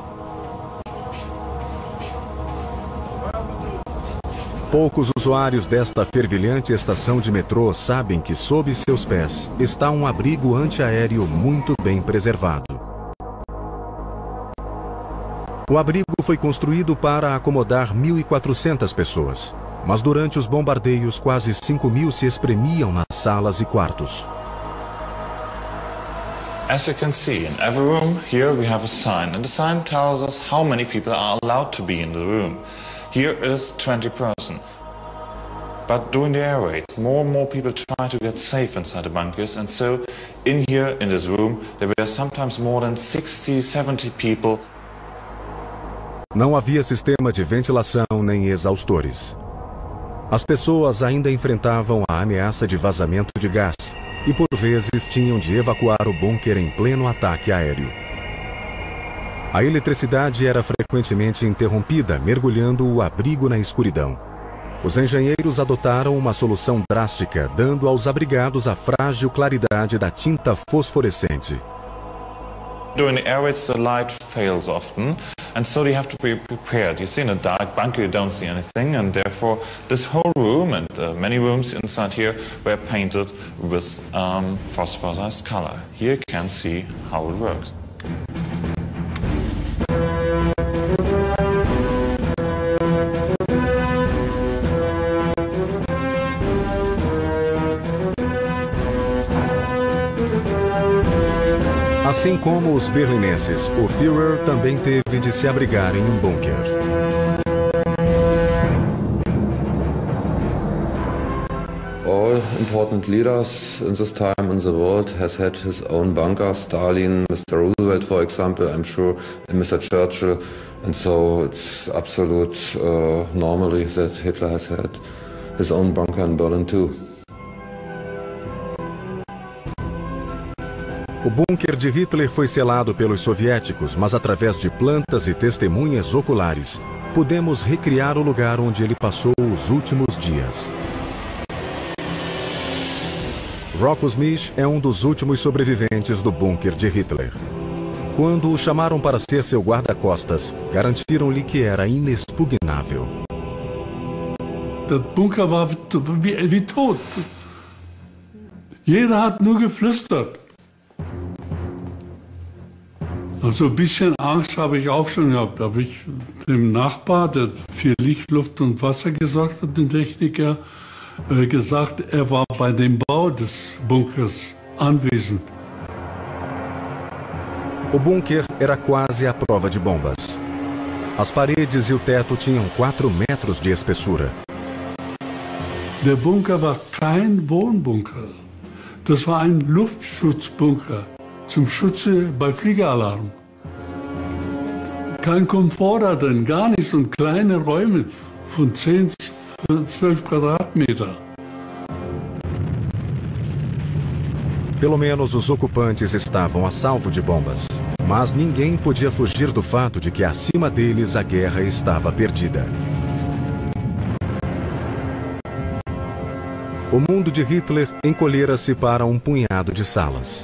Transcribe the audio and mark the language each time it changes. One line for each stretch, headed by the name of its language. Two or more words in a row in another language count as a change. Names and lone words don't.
Portuguese: Poucos usuários desta fervilhante estação de metrô sabem que sob seus pés está um abrigo antiaéreo muito bem preservado. O abrigo foi construído para acomodar 1.400 pessoas, mas durante os bombardeios quase 5.000 se espremiam nas salas e quartos.
English: As you can see, in every room here we have a sign, and the sign tells us how many people are allowed to be in the room. Here it is 20%. But during the air raids, more and more people try to get safe inside the bunkers, and so in here, in this room, there were sometimes more than 60, 70 people.
Portuguese: Não havia sistema de ventilação nem exaustores. As pessoas ainda enfrentavam a ameaça de vazamento de gás e, por vezes, tinham de evacuar o bunker em pleno ataque aéreo. A eletricidade era frequentemente interrompida, mergulhando o abrigo na escuridão. Os engenheiros adotaram uma solução drástica, dando aos abrigados a frágil claridade da tinta fosforescente.
English: During the air raids, the light fails often, and so you have to be prepared. You see, in a dark bunker, you don't see anything, and therefore this whole room and many rooms inside here were painted with phosphorized color. Here you can see how it works.
Portuguese: Assim como os berlinenses, o Führer também teve de se abrigar em um bunker.
English: All important leaders in this time in the world has had his own bunker. Stalin, Mr. Roosevelt, for example, I'm sure, and Mr. Churchill. And so it's absolute normally that Hitler has had his own bunker in Berlin too.
Portuguese: O bunker de Hitler foi selado pelos soviéticos, mas através de plantas e testemunhas oculares, podemos recriar o lugar onde ele passou os últimos dias. Rocco Smith é um dos últimos sobreviventes do bunker de Hitler. Quando o chamaram para ser seu guarda-costas, garantiram-lhe que era inexpugnável.
German: Der Bunker war wie tot. Jeder hat nur geflüstert. Also ein bisschen Angst habe ich auch schon gehabt. Da habe ich dem Nachbar, der für Licht, Luft und Wasser gesorgt hat, den Techniker, gesagt, er war bei dem Bau des Bunkers anwesend.
Portuguese: O bunker era quase à prova de bombas. As paredes e o teto tinham 4 metros de espessura.
German: Der Bunker war kein Wohnbunker. Das war ein Luftschutzbunker. Zum Schutze bei Fliegeralarm. Kein Komfort da drin, gar nichts, und kleine Räume von 10, 12 Quadratmeter.
Portuguese: Pelo menos os ocupantes estavam a salvo de bombas, mas ninguém podia fugir do fato de que acima deles a guerra estava perdida. O mundo de Hitler encolhera-se para um punhado de salas.